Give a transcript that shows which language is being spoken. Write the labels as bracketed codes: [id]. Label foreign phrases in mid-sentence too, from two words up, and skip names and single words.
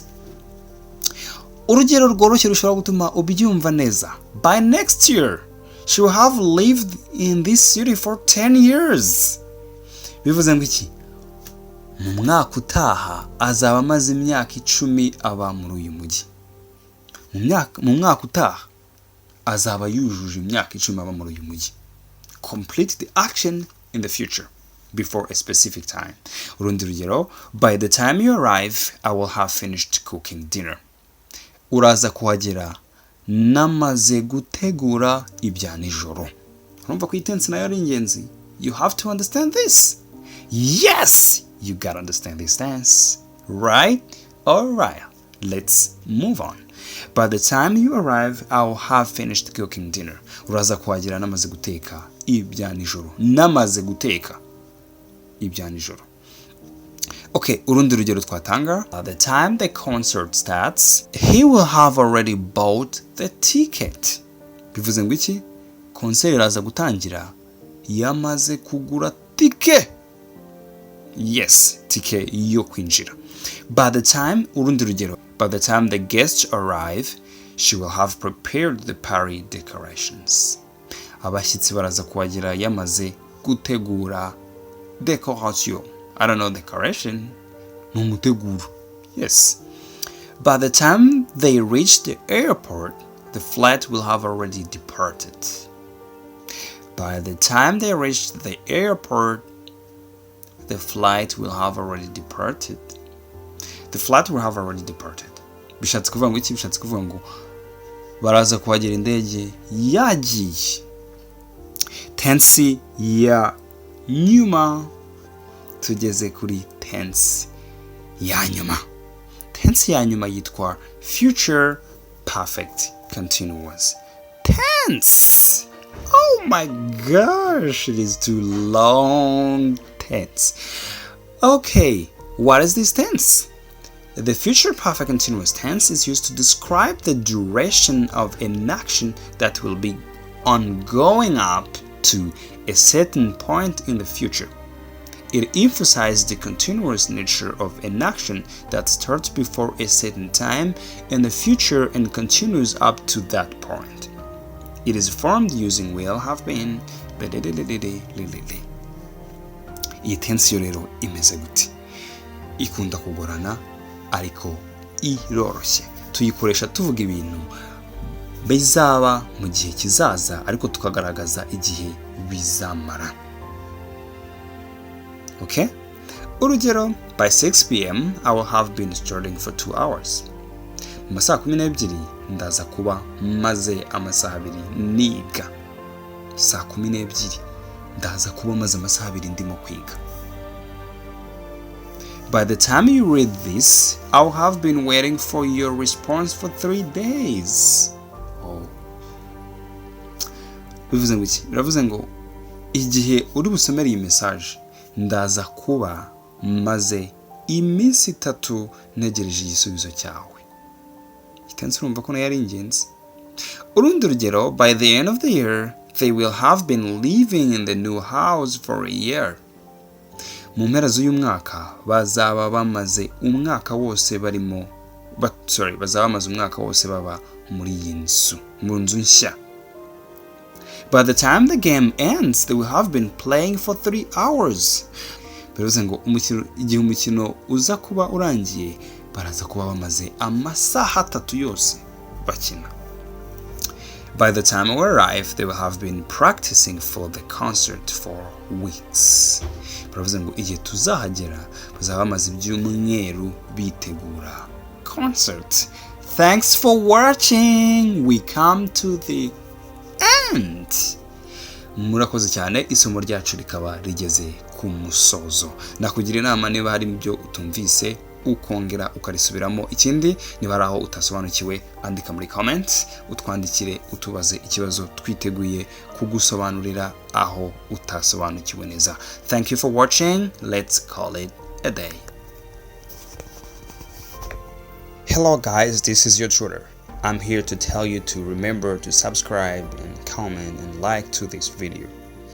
[rw] Urugero rworoshye rushobora gutuma ubyumva neza. [en] By next year, she will have lived in this city for 10 years. [rw] Bivuze ngo iki? mu mwaka utaha azaba amaze imyaka 10 aba muri uyu mujyi. Mu mwaka utaha azaba yujuje imyaka 10 aba muri uyu mujyi. [en] Complete the action in the future before a specific time. [rw] Urundi rugero, [en] by the time you arrive, I will have finished cooking dinner. [rw] Uraza kuhagera namaze gutegura ibya nijoro. Urumva ko itense nayo ari ingenzi. [en] You have to understand this. Yes, you gotta understand this tense. Right? Alright, let's move on. By the time you arrive, I will have finished cooking dinner. [rw] Uraza kuhagera namaze guteka ibya nijoro. Namaze guteka ibya nijoro. Okay, urundi rugero twatanga. [en] By the time the concert starts, he will have already bought the ticket. [rw] Bivuze ngo iki? Concert iraza gutangira yamaze kugura tike. Yes, tike yo kwinjira. [en] By the time, [rw] urundi rugero, [en] by the time the guests arrive, she will have prepared the party decorations. [rw] Abashyitsi baraza kuhagera yamaze gutegura decoration. [en] I don't know, decoration. Numuteguro. Yes. By the time they reach the airport, the flight will have already departed. By the time they reach the airport, the flight will have already departed. The flight will have already departed. [rw] Bishatse kuvuga ngo iki? Bishatse kuvuga ngo baraza kuhagera indege yagiye. Tense ya nyuma. Tugeze kuri tense ya nyuma. Tense ya nyuma yitwa [en] future perfect continuous tense. Oh my gosh, it is too long. Tense. Okay, what is this tense? The future perfect continuous tense is used to describe the duration of an action that will be ongoing up to a certain point in the future. It emphasizes the continuous nature of an action that starts before a certain time in the future and continues up to that point. It is formed using will, have been. [rw] Iyi tense yo rero imeze gute? Ikunda kugorana ariko iroroshye. Tuyikoresha tuvuga ibintu bizaba mu gihe kizaza ariko tukagaragaza igihe bizamara. Okay? Urugero, [en] by 6 p.m. I will have been studying for 2 hours. [rw] Mu masaha 12 ndaza kuba maze amasaha 2 niga. Saa 12 ndaza kuba maze amasaha 2 ndimo kwiga. [en] By the time you read this, I will have been waiting for your response for 3 days. [rw] Oh. Bivuze ngo iki? Biravuze ngo igihe uri busomere iyi message ndaza kuba maze iminsi 3 ntegereje igisubizo cyawe. Itense urumva ko nayo ari ingenzi. Urundi rugero, [en] by the end of the year, they will have been living in the new house for a year. [rw] Mu mpera z'uyu mwaka bazaba bamaze umwaka wose bazaba bamaze umwaka wose baba muri iyi nzu, mu nzu nshya. [en] By the time the game ends, they will have been playing for 3 hours. [rw] Bivuze ngo igihe umukino uza kuba urangiye baraza kuba bamaze amasaha 3 yose bakina. [en] By the time we arrive, they will have been practicing for the concert for weeks. [rw] Bivuze ngo igihe tuzahagera bazaba bamaze ibyumweru bitegura concert. [en] Thanks for watching. We come to the end. [rw] Murakoze cyane, isomo ryacu rikaba rigeze ku musozo. Nakugira inama niba hari ibyo utumvise ukongera ukarisubiramo. Ikindi niba ari aho utasobanukiwe andika muri comment, utwandikire utubaze ikibazo, twiteguye kugusobanurira aho utasobanukiwe neza. [en] Thank you for watching. Let's call it a day. Hello guys, this is your tutor. I'm here to tell you to remember to subscribe and comment and like to this video.